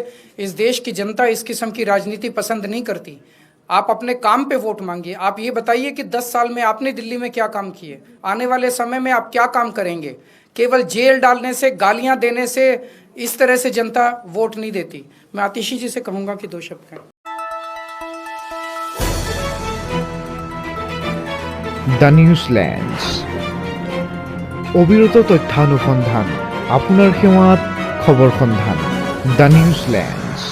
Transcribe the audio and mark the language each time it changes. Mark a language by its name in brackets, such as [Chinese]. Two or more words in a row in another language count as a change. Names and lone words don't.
[Hindi] इस देश की जनता इस किस्म की राजनीति पसंद नहीं करती। आप अपने काम पे वोट मांगिए। आप ये बताइए कि 10 साल में आपने दिल्ली में क्या काम किए, आने वाले समय में आप क्या काम करेंगे। केवल जेल डालने से, गालियां देने से इस तरह से जनता वोट नहीं देती। मैं आतिशी जी से कहूँगा कि 2 शब्द कहें। [Assamese] দ্য নিউজলেন্ডছ অবিৰত তথ্যানুসন্ধান আপোনাৰ সেৱাত খবৰ সন্ধান দ্য নিউজলেন্ড।